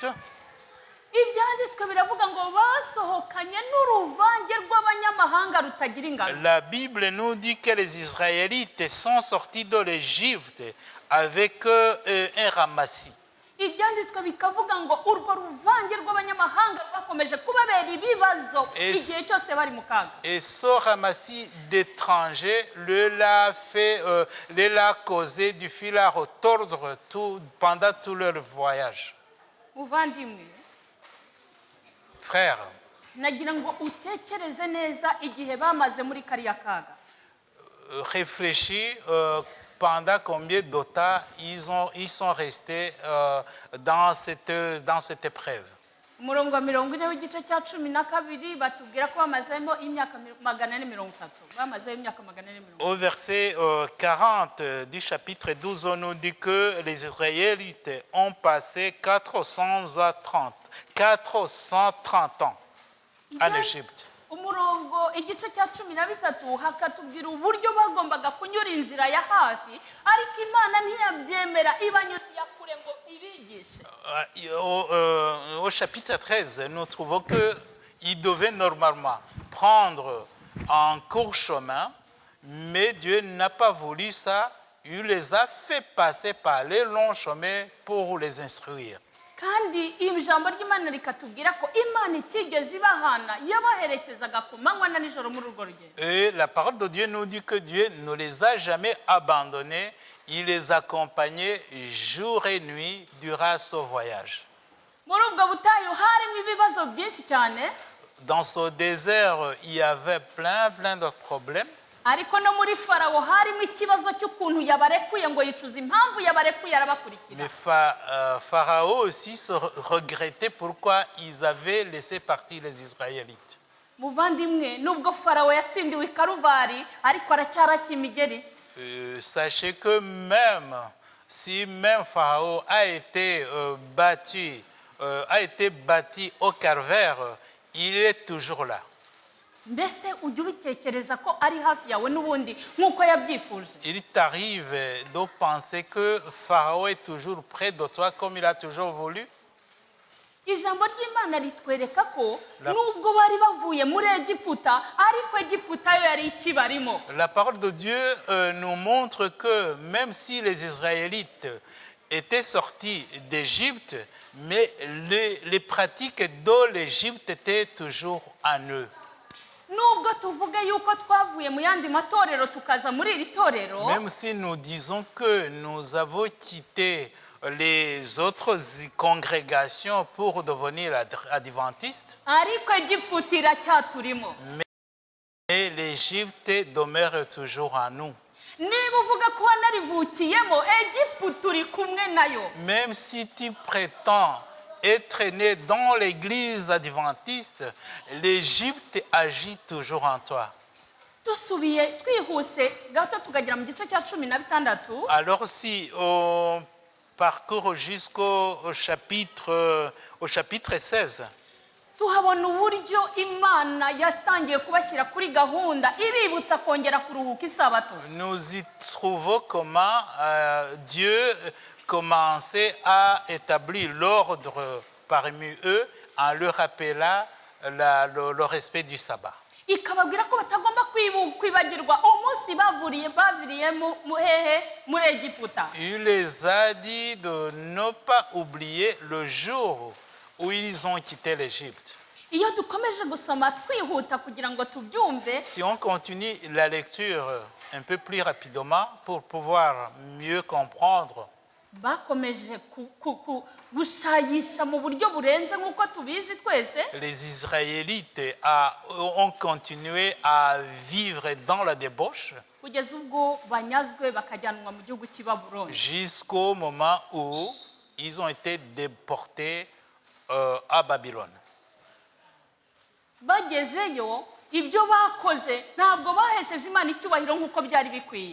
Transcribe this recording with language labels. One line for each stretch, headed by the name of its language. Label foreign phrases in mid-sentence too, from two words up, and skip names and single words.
Kinyarwanda: ibyanditswe biravuga ngo basohokanye n'uruvange rw'abanyamahanga rutagira ingano.
French: la Bible nous dit que les Israélites sont sortis de l'Égypte avec un ramassis.
Kinyarwanda: Ibyanditswe bikavuga ngo urwo ruvange rw'abanyamahanga rwakomeje kubabera ibibazo igihe cyose bari mu kaga.
French: Et ce ramassis d'étrangers leur a causé du fil à retordre pendant tout leur voyage.
Kinyarwanda: Muvandimwe,
French: Frère,
Kinyarwanda: nagira ngo utekereze neza igihe bamaze muri kariya kaga.
French: réfléchis pendant combien de temps ils sont restés dans cette épreuve.
Kinyarwanda: Umurongo wa 40 w'igice cya 12 batubwira ko bamazemo imyaka 430. Bamazeho imyaka 430.
French: Au verset 40 du chapitre 12, on nous dit que les Israélites ont passé 430 ans en Égypte.
Kinyarwanda: Umurongo igice cya 13 hakatubwira uburyo bagombaga kunyura inzira ya hafi ariko Imana ntiyabyemera ibanyuze ya kure ngo ibigishe.
French: Au chapitre 13, nous trouvons qu'ils devaient normalement prendre un court chemin, mais Dieu n'a pas voulu ça. Il les a fait passer par les longs chemins pour les instruire.
Kinyarwanda: kandi ijambo ry'Imana rikatubwira ko Imana itigeze ibahana yabaherekezaga ku manywa na nijoro muri urwo rugendo.
French: Et la parole de Dieu nous dit que Dieu ne les a jamais abandonnés. Il les accompagnait jour et nuit durant ce voyage.
Kinyarwanda: Muri ubwo butayu harimo ibibazo byinshi cyane,
French: Dans ce désert, il y avait plein de problèmes.
Kinyarwanda: ariko no muri Farawo harimo ikibazo cy'ukuntu yabarekuye ngo yicuza impamvu yabarekuye arabakurikira.
French: Mais Pharaon aussi se regrettait pourquoi ils avaient laissé partir les Israélites.
Kinyarwanda: Muvandimwe, nubwo Farawo yatsindiwe i Karuvari ariko aracyarashya imigeri.
French: Sachez que même si Pharaon a été bâti au Calvaire, il est toujours là.
Kinyarwanda: Mbese ujya ubitekereza ko ari hafi yawe n'ubundi nk'uko yabyifuje.
French: Il t'arrive de penser que Pharaon est toujours près de toi comme il a toujours voulu.
Kinyarwanda: Ijambo ry'Imana ritwereka ko nubwo bari bavuye muri Egiputa ariko Egiputa yo yari ikibarimo.
French: La parole de Dieu nous montre que même si les Israélites étaient sortis d'Égypte, mais les pratiques de l'Égypte étaient toujours en eux.
Kinyarwanda: Nubwo tuvuga yuko twavuye mu yandi matorero tukaza muri iri torero,
French: Même si nous disons que nous avons quitté les autres congrégations pour devenir adventistes,
Kinyarwanda: ariko Egiputa iracyaturimo.
French: mais l'Égypte demeure toujours en nous.
Kinyarwanda: Niba uvuga ko wanarivukiyemo, Egiputa uri kumwe nayo.
French: Même si tu prétends être né dans l'église adventiste, l'Égypte agit toujours en toi.
Kinyarwanda: Dusubiye twihuse gato tukagera mu gice cya 16.
French: Alors si on parcourt jusqu'au chapitre 16,
Kinyarwanda: tuhabona uburyo Imana yatangiye kubashyira kuri gahunda ibibutsa kongera kuruhuka isabato.
French: nous y trouvons comment Dieu commençait à établir l'ordre parmi eux en leur rappelant le respect du sabbat.
Kinyarwanda: Ikababwira ko batagomba kwibagirwa umunsi baviriyemo muri Egiputa.
French: Il les a dit de ne pas oublier le jour où ils ont quitté l'Égypte.
Kinyarwanda: Iyo dukomeje gusoma twihuta kugira ngo tubyumve,
French: Si on continue la lecture un peu plus rapidement pour pouvoir mieux comprendre,
Kinyarwanda: bakomeje gushayisha mu buryo burenze nk'uko tubizi twese.
French: les Israélites ont continué à vivre dans la débauche
Kinyarwanda: Kugeza ubwo banyazwe bakajyanwa mu gihugu cy'i Babuloni.
French: jusqu'au moment où ils ont été déportés à Babylone.
Kinyarwanda: Bagezeyo ibyo bakoze ntabwo bahesheje Imana icyubahiro nk'uko byari bikwiye.